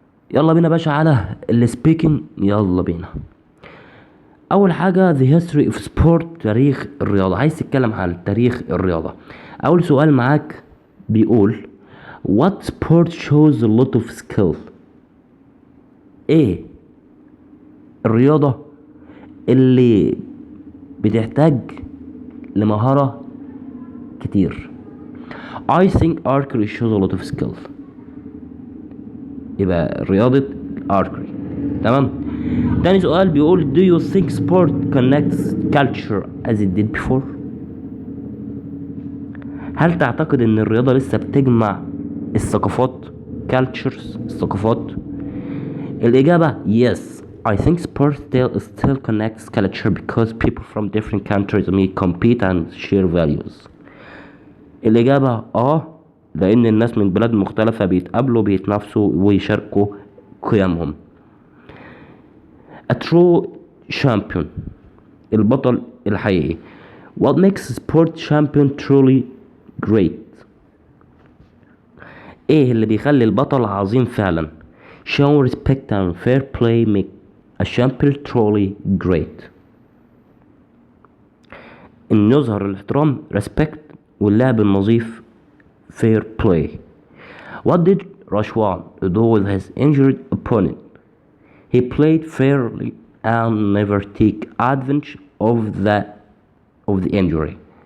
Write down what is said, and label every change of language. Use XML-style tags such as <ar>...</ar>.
<ar>يلا بينا باشا على السبيكنج. يلا بينا. اول حاجه</ar> <en>the history of sport،</en> <ar>تاريخ الرياضه. عايز تتكلم عن تاريخ الرياضه. اول سؤال معاك بيقول</ar> <en>what sport shows a lot of skill.</en> <ar>ايه الرياضه اللي بتحتاج لمهاره كتير؟</ar> <en>I think archery shows a lot of skill.</en> <ar>يبقى رياضة archery. تمام. تاني سؤال بيقول</ar> <en>do you think sport connects culture as it did before.</en> <ar>هل تعتقد ان الرياضة لسه بتجمع الثقافات cultures، الثقافات؟ الإجابة yes.</ar> <en>I think sport still connects culture because people from different countries may compete and share values.</en> <ar>الإجابة لأن الناس من بلاد مختلفة بيتقابلوا بيتنافسوا ويشاركوا قيمهم.</ar> <en>A true champion،</en> <ar>البطل الحقيقي.</ar> <en>What makes a sport champion truly great.</en> <ar>ايه اللي بيخلي البطل عظيم فعلا؟</ar> <en>Show respect and fair play make a champion truly great.</en> <ar>ان يظهر الاحترام respect واللعب النظيف fair play.</ar> <en>What did Rashwan do with his injured opponent? He played fairly and never take advantage of the injury.</en>